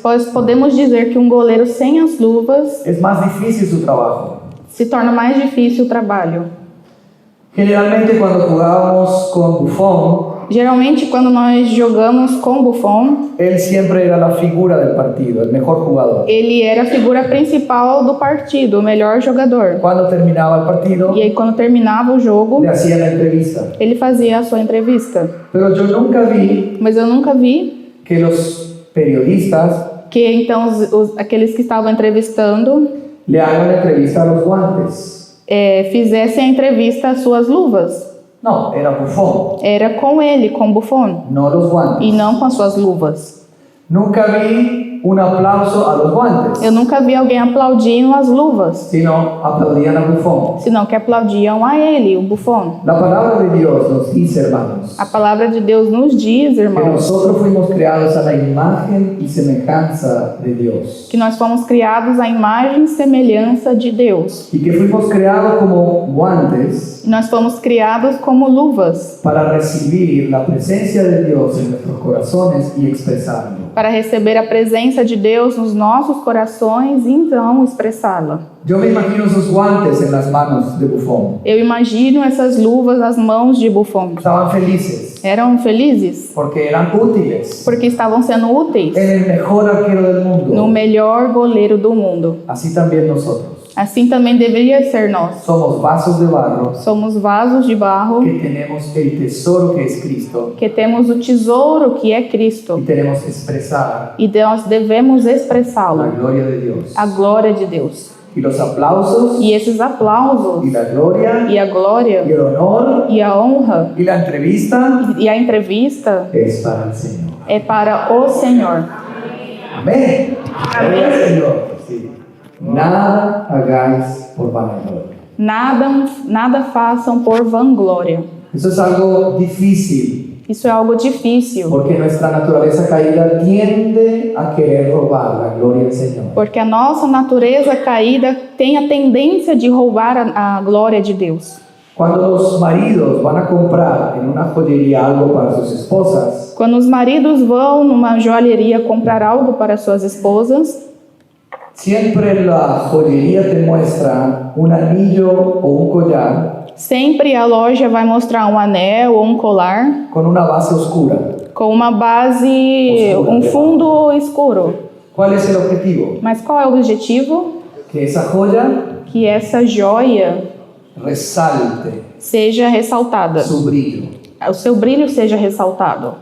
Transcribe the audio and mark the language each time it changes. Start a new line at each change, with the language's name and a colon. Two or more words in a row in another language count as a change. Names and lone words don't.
Portuguese: Podemos dizer que um goleiro sem as luvas
Spanish: es más difícil su trabajo.
Portuguese: se torna mais difícil o trabalho.
Spanish: Generalmente cuando jugábamos con Buffon,
Portuguese: Geralmente, quando nós jogamos com Buffon,
Spanish: él siempre era la figura del partido, el mejor jugador.
Portuguese: ele era a figura principal do partido, o melhor jogador.
Spanish: Cuando terminaba el partido,
Portuguese: E aí, quando terminava o jogo,
Spanish: le hacían la entrevista.
Portuguese: ele fazia a sua entrevista.
Spanish: Pero yo nunca vi
Portuguese: Mas eu nunca vi
Spanish: que los periodistas
Portuguese: que então aqueles que estavam entrevistando
Spanish: le hagan la entrevista a los guantes.
Portuguese: fizessem a entrevista às suas luvas.
Spanish: No, era Buffon,
Portuguese: Era com ele, com Buffon,
Spanish: no los guantes.
Portuguese: e não com as suas luvas.
Spanish: Nunca vi un aplauso a los guantes,
Portuguese: Eu nunca vi alguém aplaudindo as luvas,
Spanish: sino aplaudían a Buffon.
Portuguese: senão que aplaudiam a ele, o Buffon.
Spanish: La palabra de Dios nos dice, hermanos, A palavra de Deus nos diz, que
Portuguese: irmãos,
Spanish: nosotros fuimos creados a la imagen y semejanza de Dios.
Portuguese: que nós fomos criados à imagem e semelhança de Deus.
Spanish: Y que fuimos creados como guantes
Portuguese: E nós fomos criados como luvas
Spanish: para recibir la presencia de Dios en nuestros corazones y expresarlo.
Portuguese: para receber a presença de Deus nos nossos corações e então expressá-la.
Spanish: Yo me imagino esos guantes en las manos de Buffon.
Portuguese: Eu imagino essas luvas nas mãos de Buffon.
Spanish: Estaban felices
Portuguese: Eram felizes
Spanish: porque eran útiles.
Portuguese: porque estavam sendo úteis
Spanish: Era el mejor arquero del mundo.
Portuguese: no melhor goleiro do mundo.
Spanish: Así también nosotros.
Portuguese: Assim também deveria ser nós.
Spanish: Somos vasos de barro
Portuguese: Somos vasos de barro
Spanish: que tenemos el tesoro que es Cristo
Portuguese: que temos o tesouro que é
Spanish: y
Portuguese: Cristo
Spanish: tenemos que expresar
Portuguese: e nós devemos
Spanish: la
Portuguese: expressá-lo,
Spanish: gloria de Dios.
Portuguese: a glória de Deus.
Spanish: Y los aplausos
Portuguese: E esses aplausos
Spanish: y la gloria
Portuguese: e a
Spanish: y
Portuguese: glória
Spanish: el honor
Portuguese: e a honra
Spanish: y la entrevista
Portuguese: e a entrevista
Spanish: es para el Señor.
Portuguese: é para o Senhor.
Spanish: Amén.
Portuguese: Amén.
Spanish: Gloria al Señor. Sí. Nada hagáis por vanagloria.
Portuguese: Nada façam por vanglória.
Spanish: Eso es algo difícil
Portuguese: Isso é algo difícil,
Spanish: porque nuestra naturaleza caída tiende a querer robar la gloria del Señor.
Portuguese: porque a nossa natureza caída tem a tendência de roubar a glória de Deus.
Spanish: Cuando los maridos van a comprar en una joyería algo para sus esposas,
Portuguese: Quando os maridos vão numa joalheria comprar algo para suas esposas,
Spanish: siempre la joyería te muestra un anillo o un collar
Portuguese: sempre a loja vai mostrar um anel ou um colar
Spanish: con una base oscura.
Portuguese: com uma base, um fundo escuro.
Spanish: ¿Cuál es el objetivo?
Portuguese: Mas qual é o objetivo?
Spanish: Que esa joya
Portuguese: Que essa joia
Spanish: resalte
Portuguese: seja ressaltada,
Spanish: su brillo.
Portuguese: o seu brilho seja ressaltado.